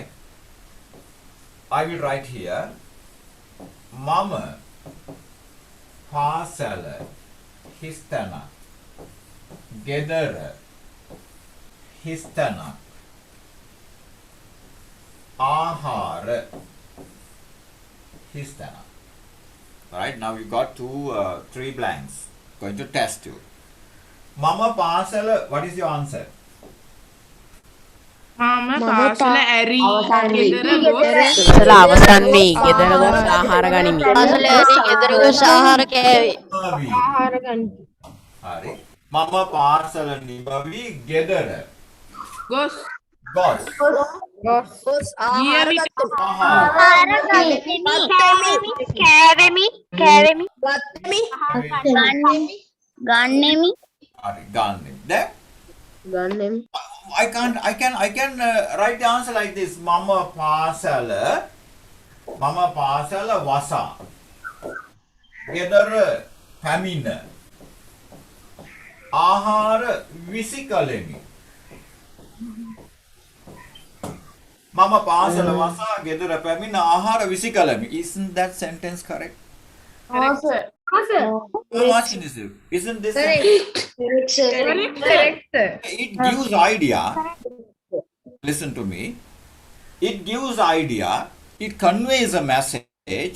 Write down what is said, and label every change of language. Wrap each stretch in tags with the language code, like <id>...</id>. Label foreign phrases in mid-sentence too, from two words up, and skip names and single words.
<en>I will write here,</en> <si>මම පාසල හිස්තැන ගෙදර හිස්තැන ආහාර හිස්තැන.</si> <en>Right, now you got three blanks. Going to test you.</en> <si>මම පාසල,</si> <en>what is your answer?</en> <si>මම පාසල ඇරී ගෙදර ගොස් පාසල අවසන් වී ගෙදර ගොස් ආහාර ගනිමි. නිමවී. හරි. මම පාසල නිමවී ගෙදර. ගොස් Gos. ගිය විට Ahara. ගන්නෙමි හරි. ගනිම්.</si> <en>There.</en> <si>ගන්නෙමි.</si> <en>I can write the answer like this.</en> <si>මම පාසල වසා. ගෙදර පැමිණ. ආහාර විසිකළෙමි. මම පාසල වසා ගෙදර පැමිණ ආහාර විසිකළෙමි.</si> <en>Isn't that sentence correct? I'm asking this. Isn't this correct it gives idea. Listen to me. It gives idea. It conveys a message.</en>